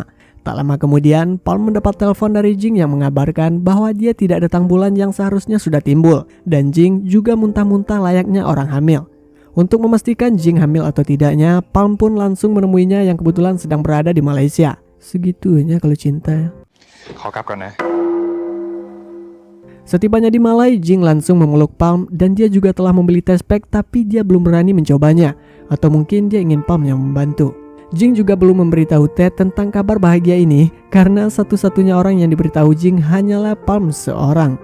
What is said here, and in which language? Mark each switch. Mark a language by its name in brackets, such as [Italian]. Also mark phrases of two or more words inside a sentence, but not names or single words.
[Indonesian] Tak lama kemudian, Palm mendapat telepon dari Jing yang mengabarkan bahwa dia tidak datang bulan yang seharusnya sudah timbul, dan Jing juga muntah-muntah layaknya orang hamil. Untuk memastikan Jing hamil atau tidaknya, Palm pun langsung menemuinya yang kebetulan sedang berada di Malaysia. Segitunya kalau cinta. [Thai] ขอกลับก่อนนะ [Indonesian] Setibanya di Malai, Jing langsung memeluk Palm dan dia juga telah membeli test pack tapi dia belum berani mencobanya. Atau mungkin dia ingin Palm yang membantu. Jing juga belum memberitahu Ted tentang kabar bahagia ini karena satu-satunya orang yang diberitahu Jing hanyalah Palm seorang.